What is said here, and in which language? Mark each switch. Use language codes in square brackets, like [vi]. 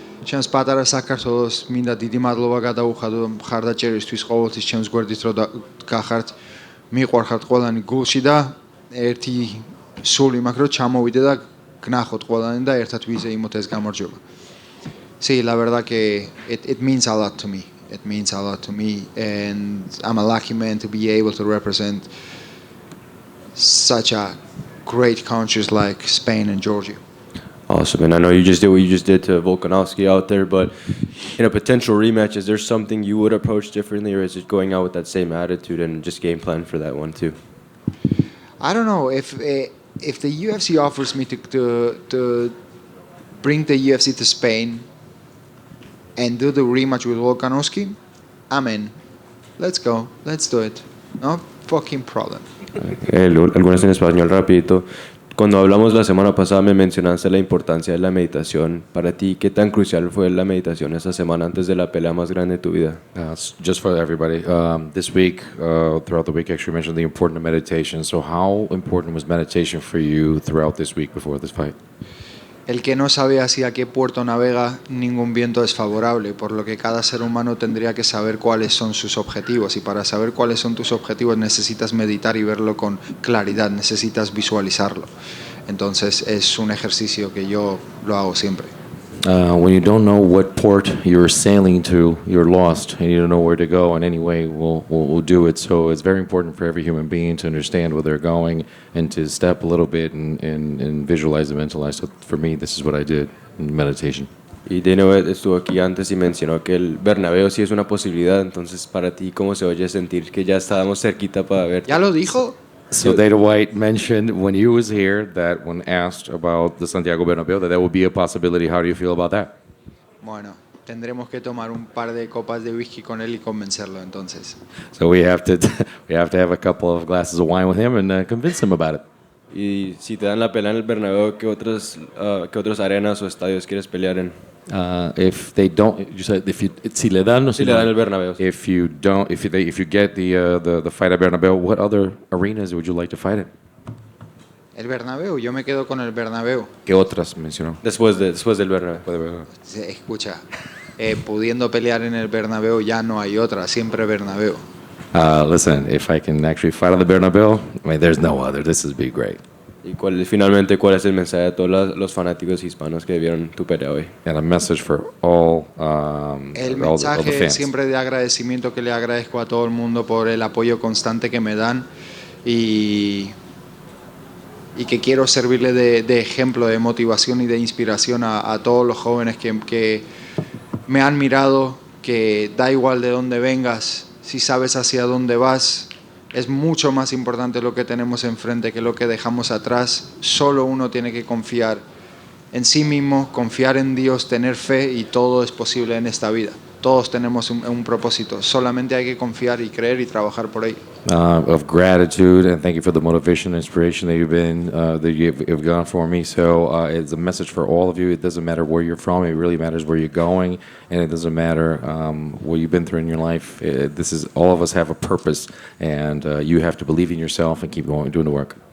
[ka] ჩემს პატარა საქართველოს მინდა დიდი მადლობა გადაუხადო მხარდაჭერისთვის ყოველთვის ჩემს გვერდით რომ გახართ მიყვარხართ ყველანი გულში და ერთი სული მაქვს რომ ჩამოვიდე და გნახოთ ყველანი და ერთად ვიზეიმოთ ეს გამარჯვება. [es] Sí, la verdad que [en] it means a lot to me. It means a lot to me, and I'm a lucky man to be able to represent such a great countries like Spain and Georgia. Awesome, and I know you just did what you just did to Volkanovski out there, but in a potential rematch, is there something you would approach differently, or is it going out with that same attitude and just game plan for that one too? I don't know if the UFC offers me to bring the UFC to Spain and do the rematch with Volkanovski, I'm in. Let's go. Let's do it. No fucking problem. [es] Algunas en español rapidito. Cuando hablamos la semana pasada me mencionaste la importancia de la meditación. Para ti, ¿qué tan crucial fue la meditación esta semana antes de la pelea más grande de tu vida? [en] Just for everybody, this week, throughout the week, actually mentioned the importance of meditation. So how important was meditation for you throughout this week before this fight? [es] El que no sabe hacia qué puerto navega, ningún viento es favorable, por lo que cada ser humano tendría que saber cuáles son sus objetivos, y para saber cuáles son tus objetivos necesitas meditar y verlo con claridad, necesitas visualizarlo. Entonces es un ejercicio que yo lo hago siempre. [en] When you don't know what port you're sailing to, you're lost, and you don't know where to go. And anyway, we'll do it. So it's very important for every human being to understand where they're going and to step a little bit and visualize and mentalize. So for me, this is what I did in meditation. [es] Y de nuevo estuvo aquí antes y mencionó que el Bernabéu sí es una posibilidad. Entonces, para ti, ¿cómo se oye sentir que ya estábamos cerquita para ver? ¿Ya lo dijo? [en] So Dana White mentioned when he was here that when asked about the Santiago Bernabéu, that would be a possibility. How do you feel about that? [es] Bueno, tendremos que tomar un par de copas de whisky con él y convencerlo entonces. [en] So we have to have a couple of glasses of wine with him and convince him about it. [es] Y si te dan la pelea en el Bernabéu, ¿qué otras arenas o estadios quieres pelear en? [en] If they don't, you said [es] si le dan o Si le dan el Bernabéu. [en] If you don't, if you get the fight at Bernabéu, what other arenas would you like to fight in? [es] El Bernabéu, yo me quedo con el Bernabéu. ¿Qué otras mencionó? Después del Bernabéu. Escucha, pudiendo pelear en el Bernabéu ya no hay otra, siempre Bernabéu. [en] Listen, if I can actually fight on the Bernabéu, I mean, there's no other. This would be great. [es] ¿Y finalmente cuál es el mensaje de todos los fanáticos hispanos que vieron tu pelea hoy? [en] And a message for all, [es] El [en] all the [es] mensaje [en] fans. [es] siempre de agradecimiento que le agradezco a todo el mundo por el apoyo constante que me dan y que quiero servirle de ejemplo, de motivación y de inspiración a todos los jóvenes que me han mirado, que da igual de dónde vengas, si sabes hacia dónde vas, es mucho más importante lo que tenemos enfrente que lo que dejamos atrás. Solo uno tiene que confiar en sí mismo, confiar en Dios, tener fe, y todo es posible en esta vida. Todos tenemos un propósito, solamente hay que confiar y creer y trabajar por ello. [en] Of gratitude, and thank you for the motivation and inspiration that you've gone for me. So it's a message for all of you. It doesn't matter where you're from. It really matters where you're going, and it doesn't matter what you've been through in your life. All of us have a purpose, and you have to believe in yourself and keep going, doing the work.